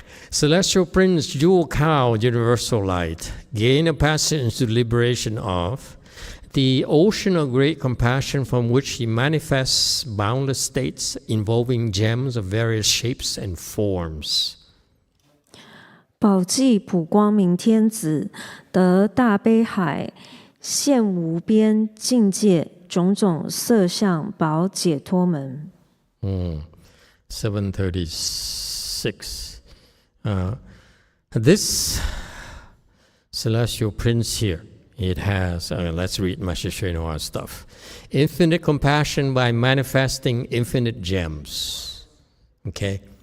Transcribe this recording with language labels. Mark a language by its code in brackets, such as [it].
[en] Celestial Prince, Jewel Cowl, Universal Light, gain a passage into liberation of the ocean of great compassion from which he manifests boundless states involving gems of various shapes and forms. [zh] 宝济普光明天子，得大悲海，现无边境界，种种色相宝解脱门。 [en] 736. This celestial prince here, it has, let's read Master YongHua's stuff. Infinite compassion by manifesting infinite gems. Okay?